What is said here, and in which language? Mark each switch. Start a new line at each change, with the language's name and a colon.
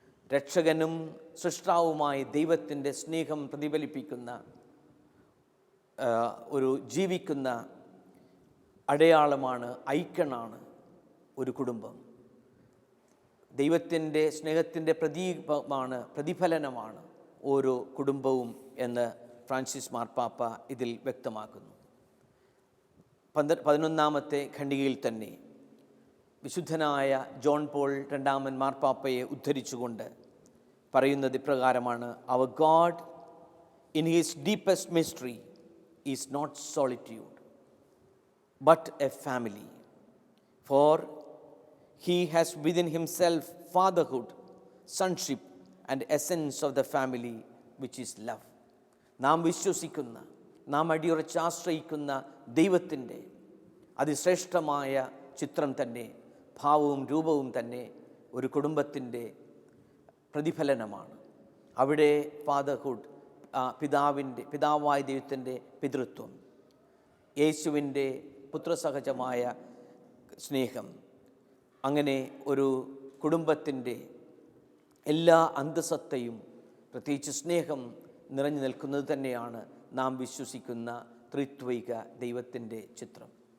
Malayalam: രക്ഷകനും സൃഷ്ടാവുമായി ദൈവത്തിൻ്റെ സ്നേഹം പ്രതിഫലിപ്പിക്കുന്ന ഒരു ജീവിക്കുന്ന അടയാളമാണ്, ഐക്കണാണ് ഒരു കുടുംബം. ദൈവത്തിൻ്റെ സ്നേഹത്തിൻ്റെ പ്രതീകമാണ്, പ്രതിഫലനമാണ് ഓരോ കുടുംബവും എന്ന് ഫ്രാൻസിസ് മാർപ്പാപ്പ ഇതിൽ വ്യക്തമാക്കുന്നു. 11 ഖണ്ഡികയിൽ തന്നെ വിശുദ്ധനായ ജോൺ പോൾ II മാർപ്പാപ്പയെ ഉദ്ധരിച്ചുകൊണ്ട് പറയുന്നത് ഇപ്രകാരമാണ്:
English: Our God in his deepest mystery is not solitude but a family, for he has within himself fatherhood, sonship and essence of the family, which is love.
Malayalam: നാം വിശ്വസിക്കുന്ന, നാം അടിയുറച്ച് ആശ്രയിക്കുന്ന ദൈവത്തിൻ്റെ അതിശ്രേഷ്ഠമായ ചിത്രം തന്നെ, ഭാവവും രൂപവും തന്നെ ഒരു കുടുംബത്തിൻ്റെ പ്രതിഫലനമാണ്. അവിടെ ഫാദർഹുഡ്, പിതാവായ ദൈവത്തിൻ്റെ പിതൃത്വം, യേശുവിൻ്റെ പുത്രസഹജമായ സ്നേഹം, അങ്ങനെ ഒരു കുടുംബത്തിൻ്റെ എല്ലാ അന്തസത്തയും പ്രത്യേകിച്ച് സ്നേഹം നിറഞ്ഞു നിൽക്കുന്നത് തന്നെയാണ് നാം വിശ്വസിക്കുന്ന ത്രിത്വൈക ദൈവത്തിൻ്റെ ചിത്രം.